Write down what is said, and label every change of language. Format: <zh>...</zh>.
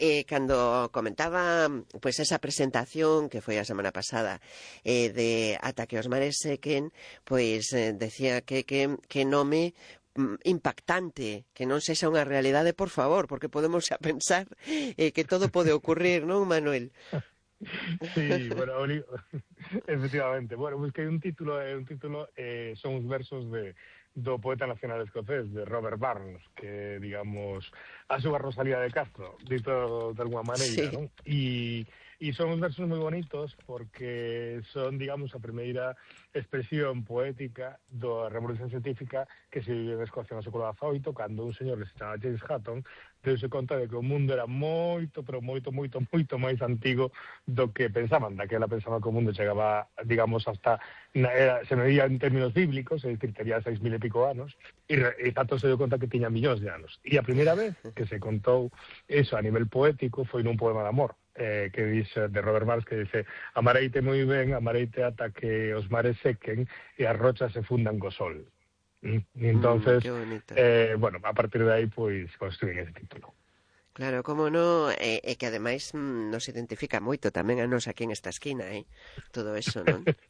<gl>Cando comentaba pues esa presentación que foi a semana pasada, de Ata que os mares sequen, pues decía que nome impactante, que non sexa unha realidade, por favor, porque podemos a pensar que todo pode ocurrir, non, Manuel? Sí, bueno, efectivamente. Bueno, pues que hay un título, son os versos de do poeta nacional escocés, de Robert Burns, que, digamos, a súa Rosalía de Castro, dito de alguna maneira, sí. ¿No? Y son os versos moi bonitos porque son, digamos, a primeira expresión poética da revolución científica que se vive en Escocia no século XVIII, cando un señor que se chamaba James Hutton deuse conta de que o mundo era moito, pero moito, moito, moito máis antigo do que pensaban. Daquela pensaba que o mundo chegaba, digamos, hasta...</gl> <es>se medía en términos bíblicos, es decir, tenía 6000 y pico años, y tanto se dio cuenta que tenía millones de años. Y a primera vez que se contó eso a nivel poético fue en un poema de amor, que dice, de Robert Burns, que dice:</es> <gl>amareite muy bien, amareite hasta que os mares sequen y as rochas se fundan co sol.</gl> <es>Y entonces, bueno, a partir de ahí pues construyen ese título.</es> <gl>Claro, como no, que ademais nos identifica moito tamén a nos aquí en esta esquina, todo eso, non?</gl>